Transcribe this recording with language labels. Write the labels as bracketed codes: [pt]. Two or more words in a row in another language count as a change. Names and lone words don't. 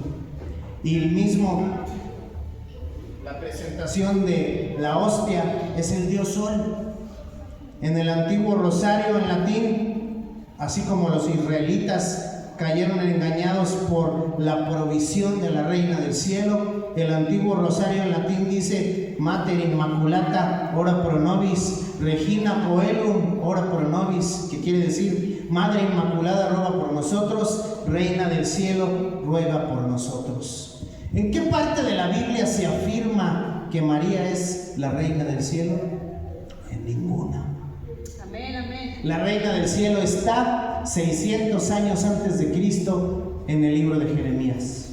[es] Y el mismo, la presentación de la hostia es el dios sol. En el antiguo rosario en latín, así como los israelitas cayeron engañados por la provisión de la Reina del Cielo, el antiguo rosario en latín dice: [la] Mater Immaculata, ora pro nobis, Regina Coelum, ora pro nobis, [es] que quiere decir: Madre Inmaculada, ruega por nosotros, Reina del Cielo, ruega por nosotros. ¿En qué parte de la Biblia se afirma que María es la Reina del Cielo? En ninguna. Amén, amén. La Reina del Cielo está 600 años antes de Cristo en el libro de Jeremías.